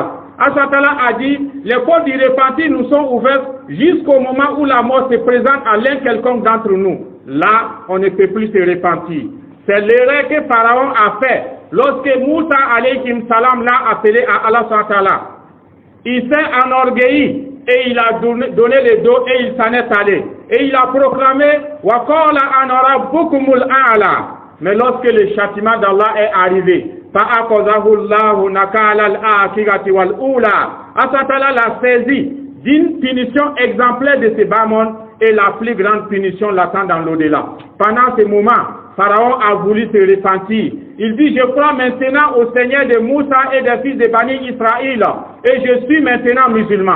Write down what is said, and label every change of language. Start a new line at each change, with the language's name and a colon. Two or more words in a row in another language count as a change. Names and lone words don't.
French: Allah a dit, les portes du repentir nous sont ouvertes jusqu'au moment où la mort se présente à l'un quelconque d'entre nous. Là, on ne peut plus se repentir. C'est l'erreur que Pharaon a fait lorsque Moussa
Arabic: عليه السلام
French: l'a appelé à Allah. Il s'est enorgueilli et il a donné le dos et il s'en est allé.
Arabic: Et il a proclamé وقال أنا ربكم الأعلى.
French: Mais lorsque le châtiment d'Allah est arrivé,
Arabic: فَأَخَذَهُ اللَّهُ نَكَالَ الْآخِرَةِ وَالْأُولَى. الله تعالى
French: l'a saisi d'une punition exemplaire de ces bas mondes et la plus grande punition l'attend dans l'au-delà. Pendant ce moment, Pharaon a voulu se repentir. Il dit, je crois maintenant au Seigneur de Moussa et des fils de Bani Israël et je suis maintenant musulman.